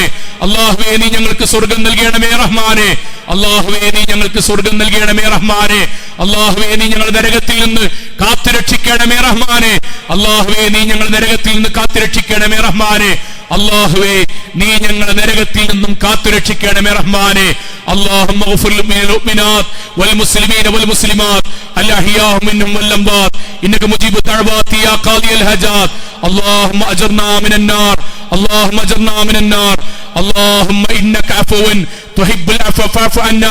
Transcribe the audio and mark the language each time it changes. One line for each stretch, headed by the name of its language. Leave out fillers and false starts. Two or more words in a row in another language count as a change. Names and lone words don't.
Malayalam: അള്ളാഹുവേ, നീ ഞങ്ങൾക്ക് സ്വർഗം നൽകണമേ റഹ്മാനെ. അള്ളാഹുവേ, നീ ഞങ്ങൾക്ക് സ്വർഗം നൽകണമേ റഹ്മാനെ. അള്ളാഹുവേ, നീ ഞങ്ങൾ നരകത്തിൽ നിന്ന് കാത്തുരക്ഷിക്കണമേ റഹ്മാനെ. അള്ളാഹുവേ, നീ ഞങ്ങൾ നരകത്തിൽ നിന്ന് കാത്തുരക്ഷിക്കണമേ റഹ്മാനെ. അള്ളാഹുവേ, നീ ഞങ്ങളെ നരകത്തിൽ നിന്നും കാത്തുരക്ഷിക്കണമേ റഹ്മാനെ.
Arabic: اللهم اغفر للمؤمنات والمسلمين والمسلمات الأحياء منهم والأموات إنك مجيب الدعوات يا قاضي الحاجات. اللهم أجرنا من النار، اللهم أجرنا من النار. اللهم إنك عفو تحب العفو فاعف عنا.